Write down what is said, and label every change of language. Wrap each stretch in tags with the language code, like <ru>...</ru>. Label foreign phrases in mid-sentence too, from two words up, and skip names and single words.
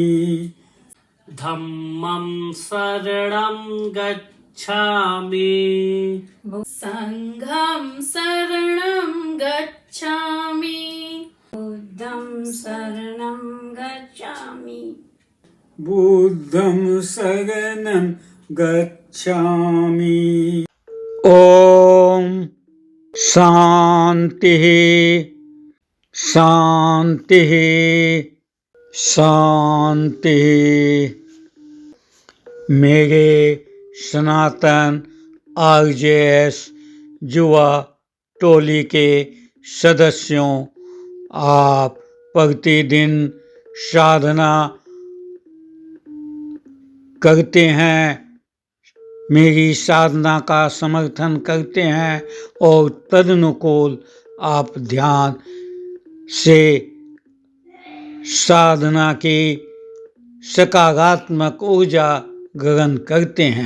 <pi>धम्मं शरणं गच्छामि संघं शरणं गच्छामि बुद्धं शरणं गच्छामि बुद्धं शरणं गच्छामि।</pi> <sa>ॐ शान्तिः शान्तिः शान्तिः।</sa> <hi>मेरे सनातन आरजेएस युवा टोली के सदस्यों, आप प्रतिदिन साधना करते हैं, मेरी साधना का समर्थन करते हैं और तदनुकूल आप ध्यान से साधना की सकारात्मक ऊर्जा ग्रहण करते हैं।</hi>